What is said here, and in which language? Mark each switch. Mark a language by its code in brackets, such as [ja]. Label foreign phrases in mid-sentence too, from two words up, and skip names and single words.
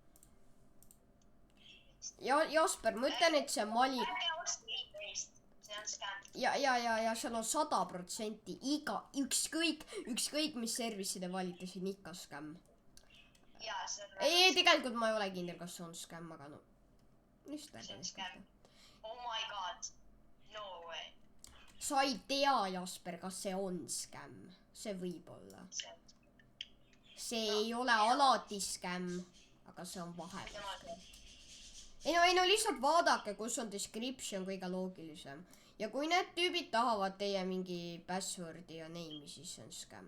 [et] Jasper, ma ütlen, et see Mali... ärge ostke eBayst, see on scam. Ja seal on 100% ükskõik mis service'i te valite, siin ikka skämm. jaa, see on Ei, tegelikult ma ei ole kindel, kas see on skämm, aga no... see on [en] scam. Oh my god, no way. [et] Sa ei tea, Jasper, kas see on skämm. See võib olla. See ei ole alati skämm, aga see on vahepeal. Ei no lihtsalt vaadake, kus on description kõige loogilisem. Ja kui need tüübid tahavad teie mingi passwordi ja name'i, siis see on skämm.